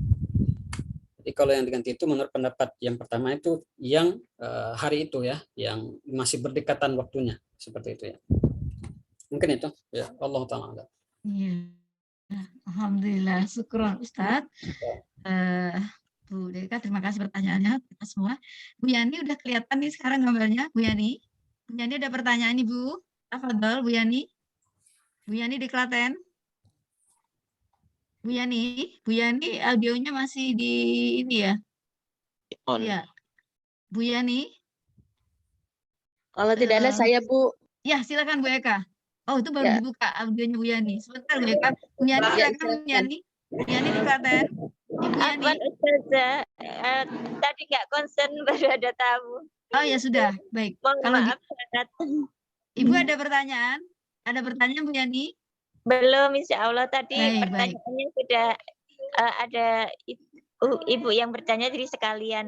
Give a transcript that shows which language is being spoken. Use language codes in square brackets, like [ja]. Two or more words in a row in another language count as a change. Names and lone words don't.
[id] Jadi kalau yang diganti itu menurut pendapat yang pertama itu yang hari itu ya, yang masih berdekatan waktunya seperti itu ya. Mungkin itu ya, [ar] الله تعالى. [id] Iya. Alhamdulillah, syukur Ustadz. Bu Deka, terima kasih pertanyaannya kita semua. Bu Yani udah kelihatan nih sekarang gambarnya, Bu Yani. Bu Yani ada pertanyaan nih Bu. Tafadhol Bu Yani. Bu Yani di Klaten. Bu Yani audionya masih di ini ya? On. Ya. Bu Yani. Kalau tidak ada saya Bu. Ya, silakan Bu Eka. Oh, itu baru Ya. dibuka audionya Bu Yani. Sebentar Bu Eka. Bu Yani silakan Bu Yani. Bu Yani di Klaten. Ibu Yani. Ustazah, tadi nggak konsen baru ada tamu. Oh ya sudah, baik. Mohon Kalau maaf. Ibu ada pertanyaan? Ada pertanyaan Bu Yani? Belum, [ar] إن شاء الله [id] tadi Baik, pertanyaannya sudah ada Ibu yang bertanya jadi sekalian.